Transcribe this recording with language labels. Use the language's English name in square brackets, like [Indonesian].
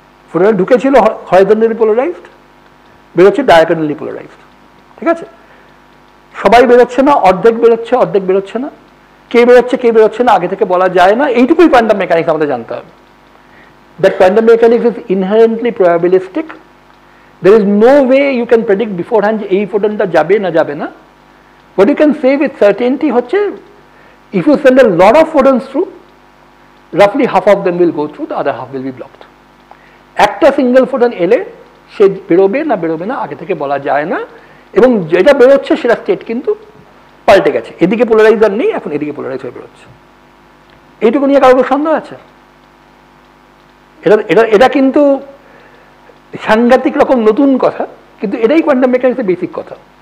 [Bangla] ফোটনটা ঢুকেছিল horizontally polarised, বেরোচ্ছে diagonally polarised, ঠিক আছে? সবাই বেরোচ্ছে না, অর্ধেক বেরোচ্ছে অর্ধেক বেরোচ্ছে না, কে বেরোচ্ছে কে বেরোচ্ছে না আগে থেকে বলা যায় না। এইটুকুই কোয়ান্টাম মেকানিক্স আমাদের জানতে হবে। [English] That quantum mechanics is inherently probabilistic. There is no way you can predict beforehand [Bangla] যে এই ফোটনটা যাবে না যাবে না। [English] What you can say with certainty হচ্ছে if you send a lot of photons through, roughly half of them will go through, the other half will be blocked. [Bangla] একটা single photon এলে সে বেরোবে না আগে থেকে বলা যায় না, এবং যেটা বেরোচ্ছে সেটা স্টেট কিন্তু পাল্টে গেছে, এদিকে পোলারাইজার নেই, এখন এদিকে পোলারাইজ হয়ে বেরোচ্ছে। এইটুকু নিয়ে কারোর সন্দেহ আছে? এটা কিন্তু সাংঘাতিক রকম নতুন কথা, কিন্তু এটাই কোয়ান্টাম মেকানিক্সের বেসিক কথা।